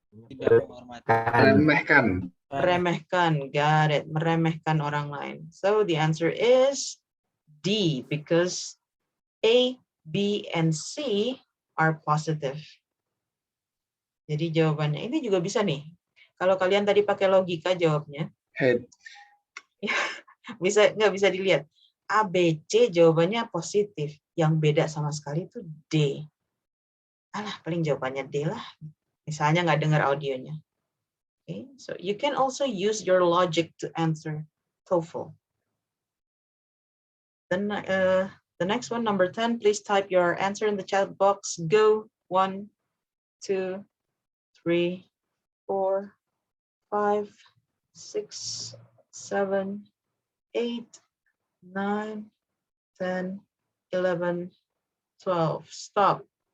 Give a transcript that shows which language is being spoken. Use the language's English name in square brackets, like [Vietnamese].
[Indonesian] Tidak menghormati. Remehkan. Meremehkan, [English] got it. [Indonesian] Meremehkan orang lain. [English] So the answer is D, because A, B, and C are positive. [Indonesian] Jadi jawabannya ini juga bisa nih. Kalau kalian tadi pakai logika jawabnya, [English] Head. [Indonesian] nggak bisa dilihat. A, B, C jawabannya positif. Yang beda sama sekali itu D. Alah, paling jawabannya D lah. Misalnya nggak dengar audionya. [English] Okay, so you can also use your logic to answer TOEFL. Then the next one, number 10, please type your answer in the chat box. Go. 1, 2, 3, 4, 5, 6, 7, 8, 9, 10, 11, 12. Stop.